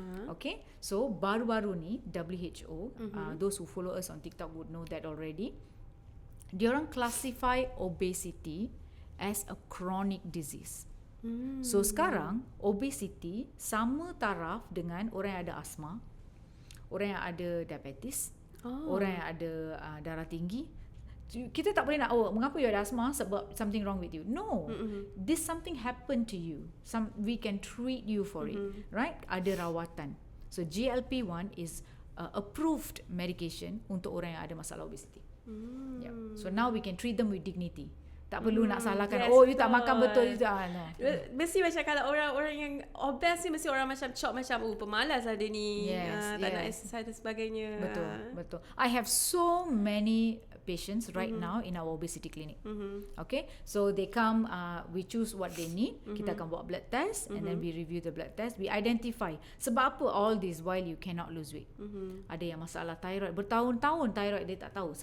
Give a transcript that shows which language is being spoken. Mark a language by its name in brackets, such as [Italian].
[English] Okay, so [Malay] baru-baru ni [English] WHO, those who follow us on TikTok would know that already. [Malay] Diorang classify obesity as a chronic disease. So sekarang obesity sama taraf dengan orang yang ada asma, orang yang ada diabetes, orang yang ada darah tinggi. Kita tak boleh nak mengapa you ada asma sebab [English] something wrong with you. No, this something happened to you. We can treat you for it, right? [Malay] Ada rawatan. [English] So GLP-1 is approved medication [Malay] untuk orang yang ada masalah [English] obesity. Yeah. So now we can treat them with dignity. [Malay] Tak perlu nak salahkan. You tak makan betul. You tak, no. Mesti macam kalau orang-orang yang obes ni mesti orang macam cop macam pemalas lah dia ni. Yes, tak nak yes. exercise dan sebagainya. Betul. [English] I have so many patients right now in our obesity clinic. Okay, so they come, we choose what they need. [Malay] Kita akan buat [English] blood test and then we review the blood test. We identify [Malay] sebab apa [English] all this while you cannot lose weight. [Malay] Ada yang masalah thyroid, bertahun-tahun thyroid dia tak tahu.